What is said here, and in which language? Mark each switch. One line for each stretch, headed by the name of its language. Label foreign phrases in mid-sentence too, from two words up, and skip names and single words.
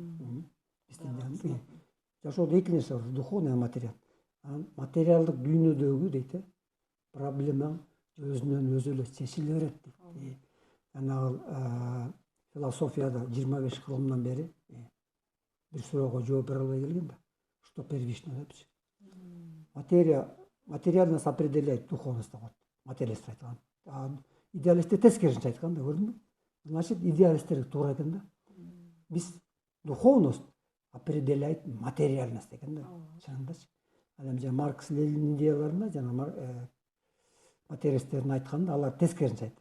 Kyrgyz: Биздин жашоодо эки нерсе бар, духовный, материал. Материалдык дүйнөдөгү дейт, проблемаң өзүнөн өзү эле чечиле берет дейт. Жанагы философияда 25 кылымдан бери бир суроого жооп бере албай келген да.
Russian: Что первично
Kyrgyz: депчи.
Russian: Материальность определяет духовность
Kyrgyz: деп коет. Материалист айткан. Идеалисттер тескерисинче айткан да, көрдүңбү? Значит, идеалисттерге туура экен да. Биз
Russian: духовность определяет материальность
Kyrgyz: экен да. Чынындачы. Ал эми Маркс, Ленин идеяларында жана материалисттердин айтканда алар тескерисинче айтты.